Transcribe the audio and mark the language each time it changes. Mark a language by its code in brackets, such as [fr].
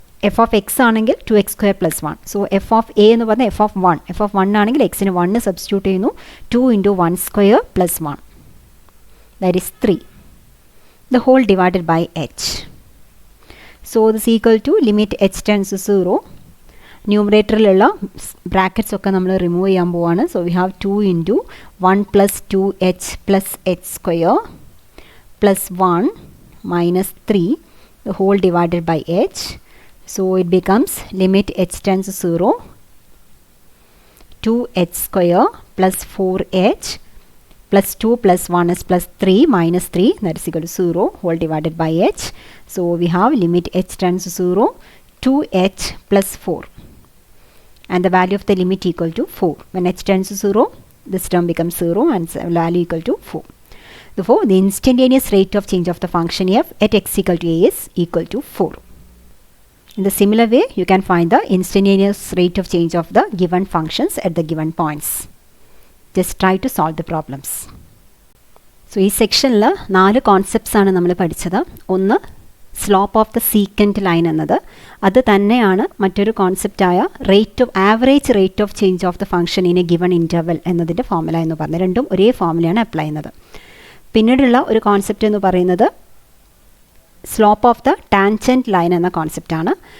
[ml] f of x ആണെങ്കിൽ 2x square plus 1. So f of a എന്ന് പറഞ്ഞാൽ f of 1. f of 1 ആണെങ്കിൽ x ന് 1 substitute ചെയ്യുന്നു. 2 into 1 square plus 1. [en] That is 3. The whole divided by h. So this equal to limit h tends to 0. [ml] ന്യൂമറേറ്ററിലുള്ള brackets ഒക്കെ നമ്മൾ remove ചെയ്യാൻ പോവാണ്. [en] So we have 2 into 1 plus 2h plus h square plus 1 minus 3 the whole divided by h. So it becomes limit h tends to 0 2h square plus 4h plus 2 plus 1 is plus 3 minus 3, that is equal to 0 whole divided by h. So we have limit h tends to 0 2h plus 4, and the value of the limit equal to 4. When h tends to 0, this term becomes 0 and value equal to 4. Therefore, the instantaneous rate of change of the function f at x equal to a is equal to 4. In the similar way, you can find the instantaneous rate of change of the given functions at the given points. Just try to solve the problems. So, in this section, 4 concepts are we studied. One, slope of the secant line [ml] എന്നത് അത് തന്നെയാണ് മറ്റൊരു കോൺസെപ്റ്റായ [en] average rate of change of the function in a given interval [ml] എന്നതിൻ്റെ formula എന്ന് പറഞ്ഞത്. രണ്ടും ഒരേ ഫോർമുലയാണ് apply ചെയ്യുന്നത്. പിന്നീടുള്ള ഒരു കോൺസെപ്റ്റ് എന്ന് പറയുന്നത് slope of the tangent line എന്ന കോൺസെപ്റ്റാണ്.